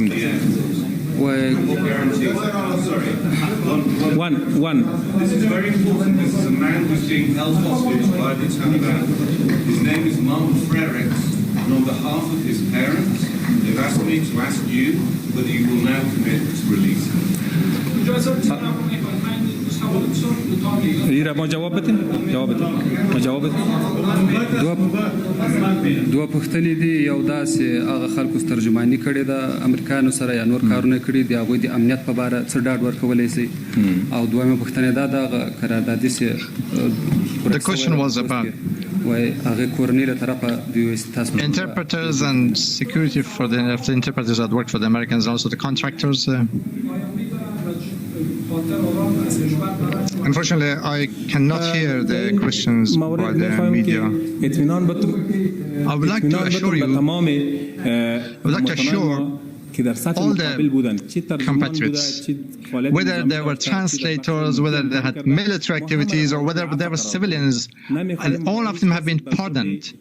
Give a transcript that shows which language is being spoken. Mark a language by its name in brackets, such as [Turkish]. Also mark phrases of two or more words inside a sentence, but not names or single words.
[English] What guarantees? Sorry. one This is very important. This is a man who's being held hostage by the Taliban. His name is Mahmoud Frerichs, and on behalf of his parents, they've asked me to ask you whether you will now commit to release him. [Persian] ما جواب بدین [Pashto] دوه پوښتنې دي، یو داسې هغه خلکو ترجمانی کړې ده امریکایانو سره یا نور کارونه کړي دي، هغوی د امنیت په باره څه ډاډ ورکولی شي؟ او دویمه پوښتنه دا ده هغه قراردادي چې [English] The question was about [Pashto] وایي هغې کورنۍ له طرفه دوی تاسو [English] interpreters and security for the interpreters that work for the Americans, and also the contractors. Unfortunately, I cannot hear the questions by the media. I would like to assure you, all the compatriots, whether they were translators, whether they had military activities, or whether they were civilians, and all of them have been pardoned.